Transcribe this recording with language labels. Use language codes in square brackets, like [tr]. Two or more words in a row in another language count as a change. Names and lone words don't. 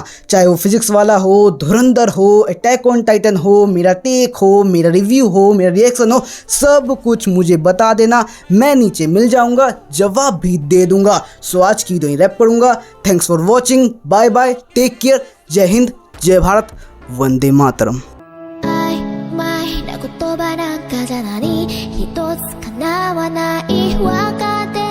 [hi] चाहे वो फिजिक्स वाला हो, धुरंधर हो, अटैक ऑन टाइटन हो, मेरा टेक हो, मेरा रिव्यू हो, मेरा रिएक्शन हो, सब कुछ मुझे बता देना। मैं नीचे मिल जाऊंगा, जवाब भी दे दूंगा। सो आज की वीडियो रैप करूंगा। [en] Thanks for watching, bye bye, take care, [hi] जय हिंद, जय भारत, वंदे मातरम। [ja] 言葉なんかじゃ何一つ叶わないわか